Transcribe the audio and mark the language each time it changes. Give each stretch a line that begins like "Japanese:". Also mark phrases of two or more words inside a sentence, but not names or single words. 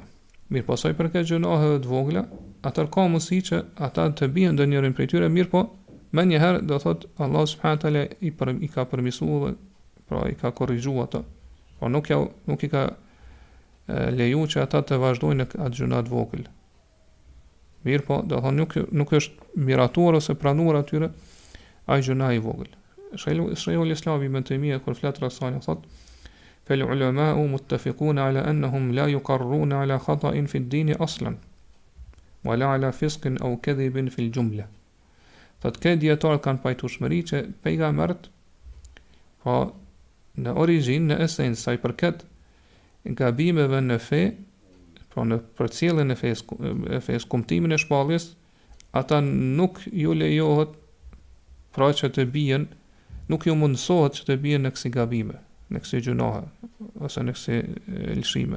Albanian: Mirë po sa i përket gjunaheve të vogla, atëherë ka mundësi që ata të bien ndonjërin prej tyre, mirë po më njëherë do thotë Allah
Arabic: سبحانه تعالى
Albanian: i ka permisuar, pra i ka korrigjuar ato. Po nuk i ka leju që ata të vazhdojnë në atë gjuna të vogël. Mirë po, do thonë nuk është miratuar ose pranuar atyre ai gjuna i vogël. Shejkhul Islam Ibn Taymija kur flet rreth thotë
Arabic: فالعلماء متفقون على أنهم لا يقرون على خطأ في الدين أصلا ولا على فسق أو كذب في الجملة.
Albanian: Thotë që dietarët kanë pajtueshmëri që pejgamberët po në origjinë, në esencë, sa i përket gabimeve në fe, pra në përcjelljen e fesë, kumtimin e shpalljes, ata nuk ju lejohet pra që të bien, nuk ju mundësohet që të bien në kësi gabime, në kësi gjunahe, ose në kësi lëshime.